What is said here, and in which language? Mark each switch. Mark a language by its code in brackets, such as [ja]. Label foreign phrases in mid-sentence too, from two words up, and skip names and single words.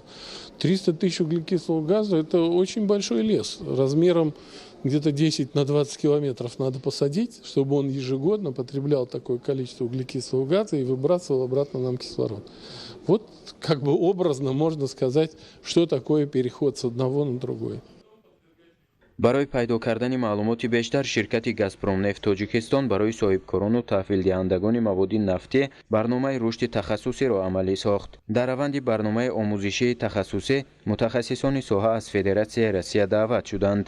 [ru] 300 тысяч углекислого газа – это очень большой лес размером где-то 10 на 20 километров надо посадить, чтобы он ежегодно потреблял такое количество углекислого газа и выбрасывал обратно нам кислород. Вот как бы образно можно сказать, что такое переход с одного на другое. [tg] برای پیدا کردن معلومات بیشتر شرکت گازپروم نفت تاجیکستان برای صاحبکاران و تحویل دهندگان مواد نفتی برنامه رشد تخصصی را عملی ساخت. در روند برنامه آموزشی تخصصی متخصصان ساحه از فدراسیون روسیه دعوت شدند.